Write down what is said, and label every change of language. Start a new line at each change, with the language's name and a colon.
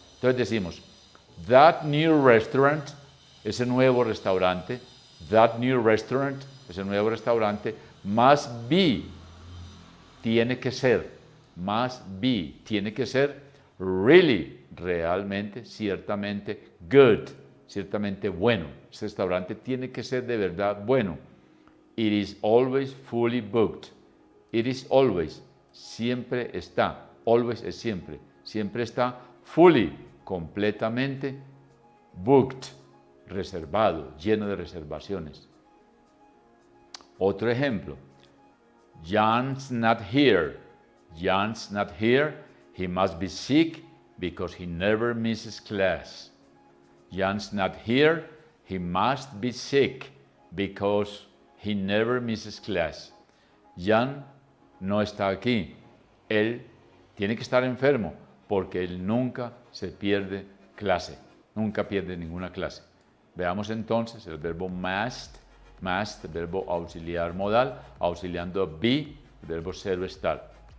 Spanish: Entonces decimos,
English: that new restaurant,
Spanish: ese nuevo restaurante, that new restaurant, ese nuevo restaurante,
English: must be,
Spanish: tiene que ser, must be, tiene que ser really, realmente, ciertamente, good, ciertamente bueno. Ese restaurante tiene que ser de verdad bueno.
English: It is always fully booked. It is always,
Spanish: siempre está, always es siempre, siempre está fully, completamente, booked, reservado, lleno de reservaciones. Otro ejemplo,
English: John's not here. John's not here. He must be sick because he never misses class. John's not here. He must be sick because he never misses class.
Spanish: Jhon no está aquí. Él tiene que estar enfermo porque él nunca se pierde clase. Nunca pierde ninguna clase. Veamos entonces el verbo must, el verbo auxiliar modal, auxiliando a be, el verbo ser o estar.